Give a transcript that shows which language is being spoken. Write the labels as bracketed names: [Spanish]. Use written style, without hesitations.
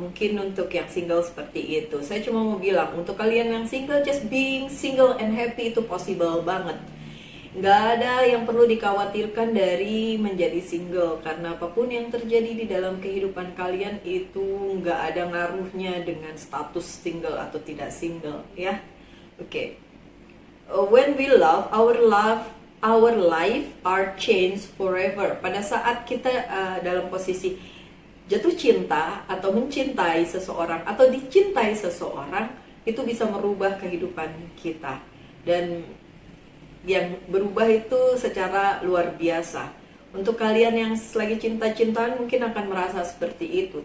[Indonesian] Mungkin untuk yang single seperti itu. Saya cuma mau bilang, untuk kalian yang single, [English] just being single and happy [Indonesian] itu possible banget. Nggak ada yang perlu dikhawatirkan dari menjadi single, karena apapun yang terjadi di dalam kehidupan kalian itu nggak ada ngaruhnya dengan status single atau tidak single ya. Oke. [English] When we love, our life are changed forever. [Indonesian] Pada saat kita dalam posisi jatuh cinta atau mencintai seseorang atau dicintai seseorang, itu bisa merubah kehidupan kita, dan yang berubah itu secara luar biasa. Untuk kalian yang lagi cinta-cintaan mungkin akan merasa seperti itu.